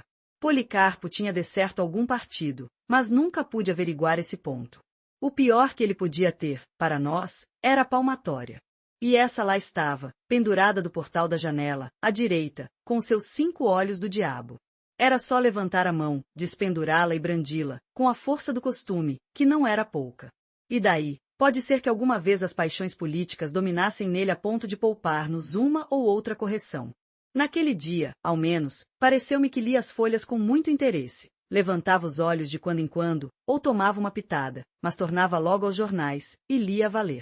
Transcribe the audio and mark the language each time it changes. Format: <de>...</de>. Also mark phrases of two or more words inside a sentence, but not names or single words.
<pt>Policarpo tinha decerto algum partido, mas nunca pude averiguar esse ponto. O pior que ele podia ter, para nós, era a palmatória. E essa lá estava, pendurada do portal da janela, à direita, com seus 5 olhos do diabo. Era só levantar a mão, despendurá-la e brandi-la, com a força do costume, que não era pouca. E daí, pode ser que alguma vez as paixões políticas dominassem nele a ponto de poupar-nos uma ou outra correção. Naquele dia, ao menos, pareceu-me que lia as folhas com muito interesse. Levantava os olhos de quando em quando, ou tomava uma pitada, mas tornava logo aos jornais, e lia a valer.</pt>